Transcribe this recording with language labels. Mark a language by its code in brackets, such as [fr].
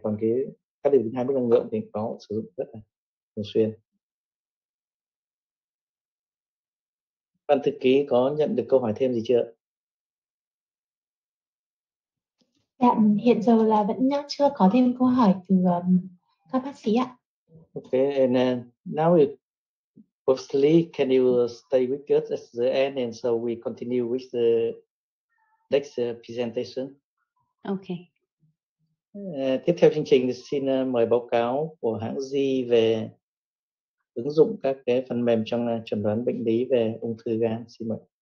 [vi] Còn các đơn vị 2 mức năng lượng thì có sử dụng rất là thường xuyên. Ban thư ký có nhận được câu hỏi thêm gì chưa? Dạ, hiện giờ là vẫn chưa có thêm câu hỏi từ các bác sĩ ạ. [en] Okay, and now Professor Lee, can you stay with us at the end, and so we continue with the next presentation? Okay. [vi] Tiếp theo chương trình thì xin mời báo cáo của hãng G về ứng dụng các cái phần mềm trong chẩn đoán bệnh lý về ung thư gan. Xin mời.